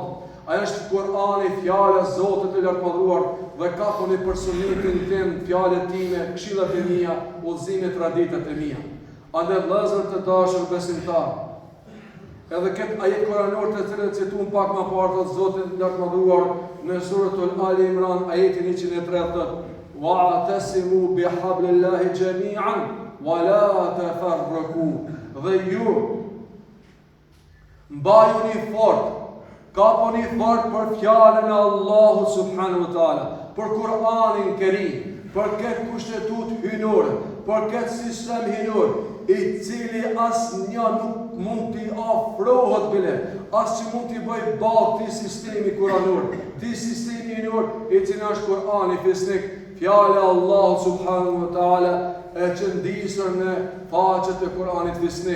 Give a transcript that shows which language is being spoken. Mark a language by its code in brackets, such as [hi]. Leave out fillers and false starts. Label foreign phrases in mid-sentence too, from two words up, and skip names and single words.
[sq] Ajo është Kur'ani, fjala e Zotit të lartëmadhëruar, dhe kapëni për sunetin tim, fjalët time, këshillat e mia, udhëzimet, traditat e mia. Andaj vëllezër të dashur besimtar, edhe këtë ajet koranor të cilët cituam pak më parë të Zotit lartëmadhëruar në suratul Ali Imran, ajetin 103, [ar] واعتصموا بحبل الله جميعا ولا تفرقوا. [sq] Dhe ju mbajuni fort, kaponi fort për fjalën e Allahut [ar] سبحانه وتعالى, [sq] për Kur'anin Kerim, për këtë kushtetut hynore, për këtë sistem hynor, i cili asnjë nuk mund t'i afrohet bile, as që mund t'i bëj ballë t'i sistemi kuranor, t'i sistemi hynor, i cili është Kur'ani fisnik, fjala e Allahut [ar] سبحانه وتعالى [sq] e qëndisur në faqet e Kur'anit fisnik.